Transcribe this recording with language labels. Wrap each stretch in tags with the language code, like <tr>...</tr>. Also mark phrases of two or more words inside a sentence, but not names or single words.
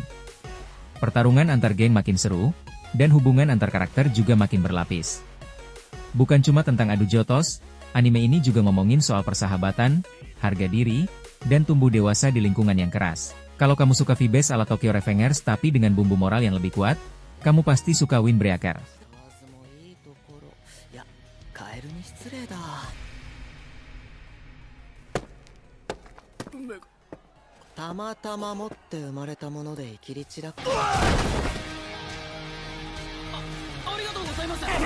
<id>Pertarungan antar geng makin seru, dan hubungan antar karakter juga makin berlapis. Bukan cuma tentang adu jotos, anime ini juga ngomongin soal persahabatan, harga diri, dan tumbuh dewasa di lingkungan yang keras. Kalau kamu suka vibes ala Tokyo Revengers tapi dengan bumbu moral yang lebih kuat, kamu pasti suka Windbreaker.</id> <ja>たまたま持って生まれたもので生きり散らか。ありがとうございます。</ja>